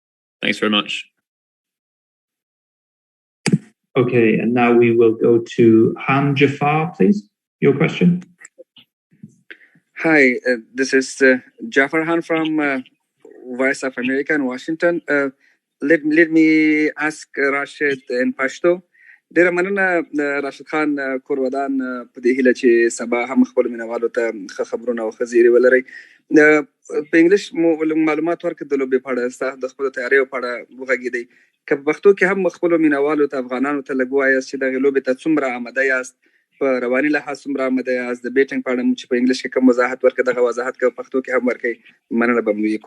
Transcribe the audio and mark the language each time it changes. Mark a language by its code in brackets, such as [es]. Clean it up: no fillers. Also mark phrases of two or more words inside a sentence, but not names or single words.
[en] Thanks very much. Okay, and now we will go to Han Jafar, please. Your question. Hi, this is Jafar Han from Voice of America in Washington. Let me ask Rashid in Pashto. [ps] ډیره مننه راشد خان کورودان په دې هیله چې سبا هم خپل مینوالو ته ښه خبرونه او ښه زیری ولرئ. په انګلیش معلومات ورکړه د لوبې په اړه ستاسو د خپلو تیاریو په اړه وغږېدئ. که په پښتو کې هم خپلو مینوالو ته افغانانو ته لږ ووایاست چې دغې لوبې ته څومره آماده یاست، په رواني لحاظ څومره آماده یاست، د بیټینګ په اړه چې په انګلیش کې کوم وضاحت ورکړه دغه وضاحت که په پښتو کې هم ورکړئ مننه به مو وي.